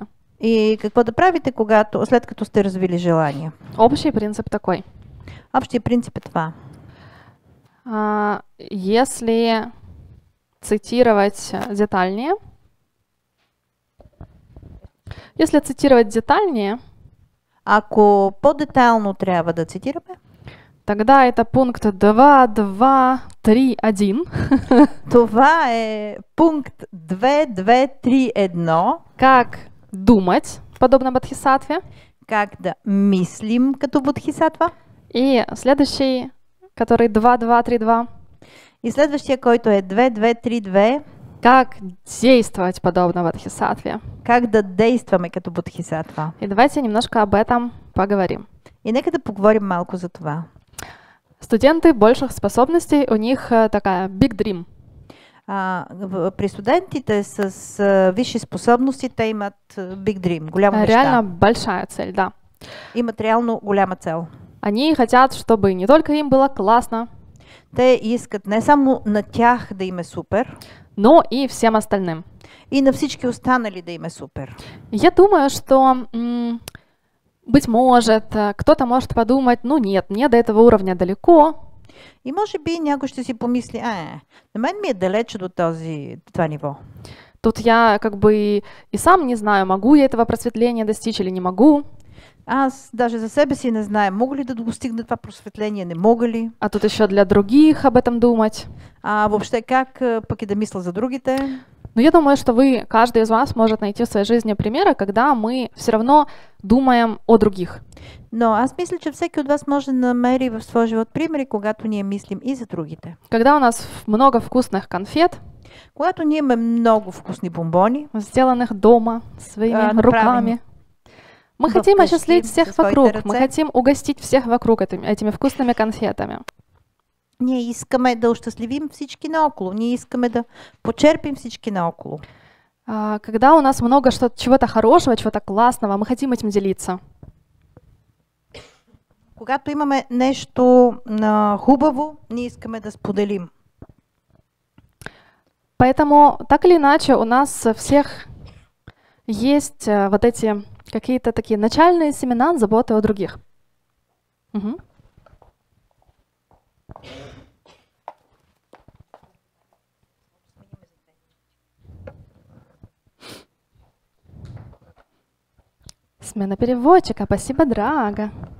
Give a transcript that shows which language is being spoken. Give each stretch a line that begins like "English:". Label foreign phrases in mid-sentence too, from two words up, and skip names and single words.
Bulgarian: и какво да правите, след като сте развили желание.
Russian: Общий принцип такой.
Bulgarian: Общия принцип е това.
Russian: Если цитировать детальнее,
Bulgarian: Ако по-детайлно трябва да цитираме,
Russian: тогда это пункт 2.2.3.1.
Bulgarian: това е пункт 2.2.3.1.
Russian: Как думать, подобно бодхисаттве.
Bulgarian: Как да мислим като бодхисаттва.
Russian: И следующий, который 2.2.3.2.
Bulgarian: И следващия, който е 2.2.3.2.
Russian: Как действовать подобно бодхисаттве.
Bulgarian: Как да действаме като бодхисаттва.
Russian: И давайте немножко об этом поговорим.
Bulgarian: И нека да поговорим малко за това.
Russian: Студенты больших способностей, у них такая
English: big dream.
Bulgarian: При студентите с висши способности те имат
English: big dream,
Bulgarian: голяма мечта.
Russian: Реально большая цель, да.
Bulgarian: Имат реално голяма цел.
Russian: Они хотят, чтобы не только им было классно,
Bulgarian: Те искат не само на тях да им е супер,
Russian: но и всем остальным.
Bulgarian: и на всички останали да им е супер.
Russian: Я думаю, что, быть может, кто-то может подумать, ну нет, мне до этого уровня далеко.
Bulgarian: И може би някой ще си помисли, на мен ми е далече до това ниво.
Russian: Тут я как бы и сам не знаю, могу я этого просветления достичь или не могу.
Bulgarian: Аз даже за себе си не знаю, мога ли да достигна това просветление, не мога ли.
Russian: А тут еще для других об этом думать.
Bulgarian: А въобще как пък и да мисля за другите?
Russian: Но я думаю, что вы, каждый из вас может найти в своей жизни примеры, когда мы все равно думаем о других.
Bulgarian: Но аз мисля, че всеки от вас може да намери в своя живот примери, когато ние мислим и за другите.
Russian: Когда у нас много вкусных конфет,
Bulgarian: Когато ние имаме много вкусни бомбони,
Russian: сделанных дома своими руками, мы хотим осчастливить всех вокруг, мы хотим угостить всех вокруг этими вкусными конфетами.
Bulgarian: ние искаме да ощастливим всички наоколо, ние искаме да почерпим всички наоколо.
Russian: Когда у нас много чего-то хорошего, чего-то классного, мы хотим этим делиться.
Bulgarian: Когато имаме нещо хубаво, ние искаме да споделим.
Russian: Поэтому, так или иначе, у нас всех есть вот эти какие-то такие начальные семена заботы о других. Угу. Смена переводчика, спасибо, Драга.